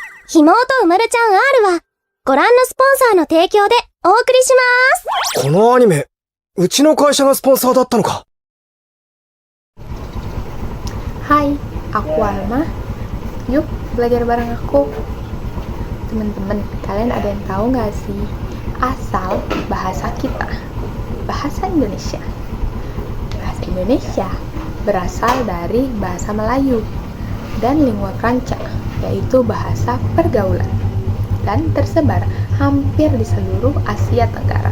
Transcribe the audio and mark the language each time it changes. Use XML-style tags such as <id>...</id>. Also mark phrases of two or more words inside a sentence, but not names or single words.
<ja>ひもとうまるちゃん R はご覧のスポンサーの提供でお送りします。このアニメ、うちの会社がスポンサーだったのか。</ja> <id>Hai, aku Alma. Yuk belajar bareng aku. Teman-teman, kalian ada yang tahu nggak sih asal bahasa kita? Bahasa Indonesia. Bahasa Indonesia berasal dari bahasa Melayu dan</id> <it>lingua franca,</it> <id>yaitu bahasa pergaulan, dan tersebar hampir di seluruh Asia Tenggara.</id>